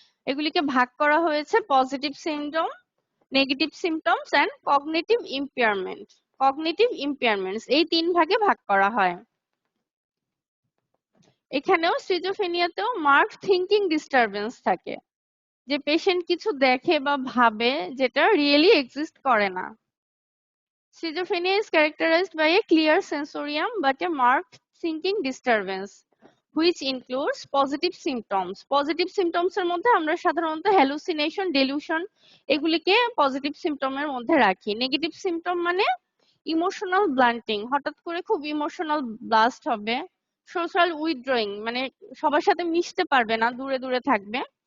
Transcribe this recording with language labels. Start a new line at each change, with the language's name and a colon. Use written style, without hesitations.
Bangla: এগুলিকে ভাগ করা হয়েছে positive symptom, negative symptoms and cognitive impairment. Cognitive ইম্পেয়ারমেন্টস এই 3 ভাগে ভাগ করা হয়। এখানেও স্কিজোফ্রেনিয়াতেও মার্কড থিংকিং ডিস্টারবেন্স থাকে, যে পেশেন্ট কিছু দেখে বা ভাবে যেটা রিয়েলি এক্সিস্ট করে না।
English: Schizophrenia is characterized by a clear sensorium but a marked thinking disturbance, which includes positive symptoms.
Bangla: Positive symptoms এর মধ্যে আমরা সাধারণত hallucination, delusion এগুলিকে পজিটিভ সিম্পটমের মধ্যে রাখি। নেগেটিভ সিম্পটম মানে ইমোশনাল ব্লান্টিং, হঠাৎ করে খুব ইমোশনাল ব্লাস্ট হবে। সোশ্যাল উইথড্রয়িং, মানে সবার সাথে মিশতে পারবে না, দূরে দূরে থাকবে।